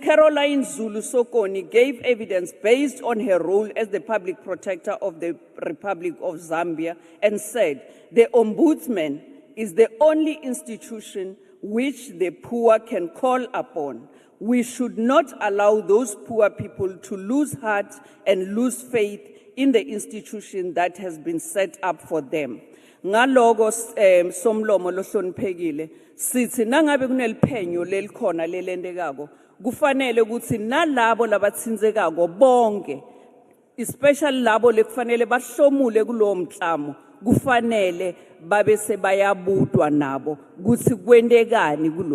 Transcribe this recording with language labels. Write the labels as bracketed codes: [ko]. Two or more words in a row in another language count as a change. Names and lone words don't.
[en] Caroline Zulu Sokoni gave evidence based on her role as the public protector of the Republic of Zambia and said, the Ombudsman is the only institution which the poor can call upon. We should not allow those poor people to lose heart and lose faith in the institution that has been set up for them. [ss] Ngalogo somlomo lohloniphekile sithi nangabe kuneliphenyo lelikhona lelendekako kufanele ukuthi nalabo labathinzekako bonke especially labo lekufanele bahlomule kulowo mklamo kufanele babe sebayabudwa nabo ukuthi kwendekani kuloko.